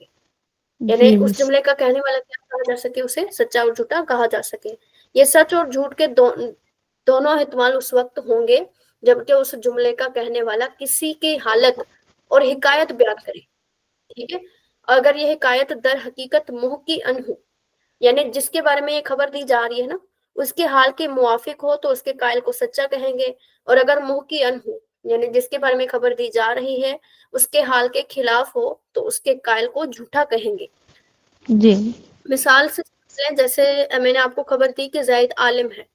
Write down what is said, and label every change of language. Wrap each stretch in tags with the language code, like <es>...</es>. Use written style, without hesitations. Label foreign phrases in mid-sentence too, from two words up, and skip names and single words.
<ur>یعنی جی اس مس. جملے کا کہنے والا کیا کہا جا سکے، اسے سچا اور جھوٹا کہا جا سکے. یہ سچ اور جھوٹ کے دونوں احتمال اس وقت ہوں گے جبکہ اس جملے کا کہنے والا کسی کی حالت اور حکایت بیان کرے. ٹھیک ہے. اگر یہ حکایت در حقیقت</ur> <ar>محکی ان</ar> <ur>ہو، یعنی جس کے بارے میں یہ خبر دی جا رہی ہے نا، اس کے حال کے موافق ہو تو اس کے قائل کو سچا کہیں گے. اور اگر</ur> <ar>محکی ان</ar> <ur>ہو، یعنی جس کے بارے میں خبر دی جا رہی ہے اس کے حال کے خلاف ہو تو اس کے قائل کو جھوٹا کہیں گے. جی. مثال سے جیسے میں نے آپ کو خبر دی کہ زید عالم ہے.</ur>